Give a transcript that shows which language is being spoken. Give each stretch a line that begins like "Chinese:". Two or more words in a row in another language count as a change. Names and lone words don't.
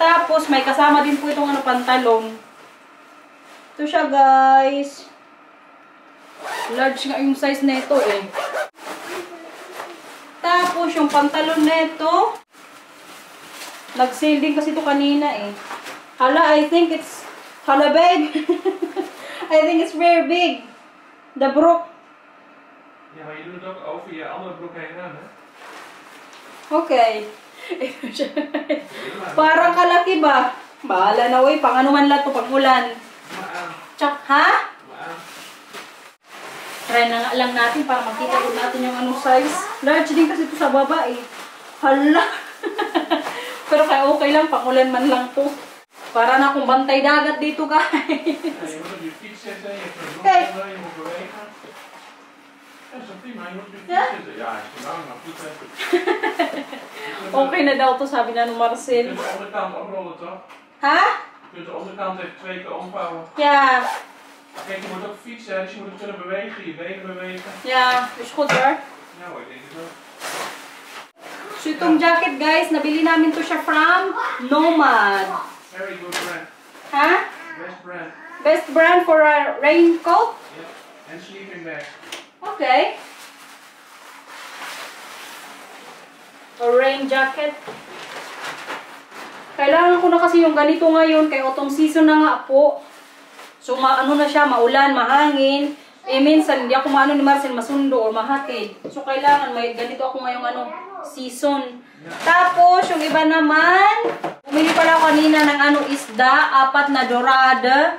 Filipino: Tapos may kasama din po itong ano pantalon. Ito siya guys. Large nga yung size nito eh. Tapos yung pantalon nito, nag-sale din kasi ito kanina eh. Hala,
English: I think it's hala big. I think it's very big. The broek.
Dutch: Ja, maar je doet het ook over je andere broek heen aan, hè?
Filipino: Okay. Parang kalaki ba? Bahala na wey. Pang ano man lang ito pag ulan. Tsak, ha? Try na nga lang natin para makita ko natin yung anong size. Large din kasi ito sa baba eh. Hala. Pero kaya okay lang. Pang ulan man lang to. Para na akong bantay dagat dito guys.
Dutch: Je moet op je fiets zitten, je hebt een Kijk. broek onder, je moet bewegen. Dat is toch prima, je moet op je fiets zitten. Ja, is te lang, maar goed zetten.
Filipino: Okay na daw to sabi na ng
Dutch: Je
Filipino: Marcel.
Dutch: kunt de onderkant oprollen, toch? Ha? Je kunt de onderkant even 2 keer omvouwen. Ja. Kijk, je moet ook fietsen, dus je moet het kunnen bewegen, je benen bewegen. Ja, is goed hoor. Ja hoor, ik denk het ook.
Filipino: So itong jacket guys, nabili namin to siya from Nomad.
English: Very good brand. Ha? Best brand. Best brand for a raincoat? Yeah. And sleeping bag. Okay. A rain jacket.
Filipino: Kailangan ko na kasi yung ganito ngayon kay autumn season na nga po. So ano na siya, maulan, mahangin. Eh minsan hindi ako maano ni Marcel masundo o mahatid. So kailangan may ganito ako ngayong ano season. Tapos yung iba naman, bumili pala ako kanina ng ano isda, 4 na dorada.